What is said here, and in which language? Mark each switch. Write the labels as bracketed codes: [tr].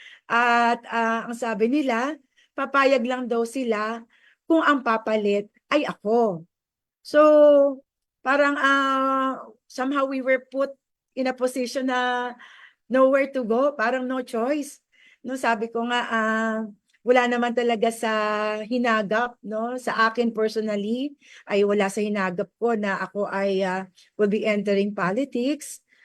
[tl] At ang sabi nila, papayag lang daw sila kung ang papalit ay ako. [en] So, parang somehow we were put in a position na nowhere to go, parang no choice. [tl] No, sabi ko nga, wala naman talaga sa hinagap, no? Sa akin personally, ay wala sa hinagap ko na ako ay [en] will be entering politics.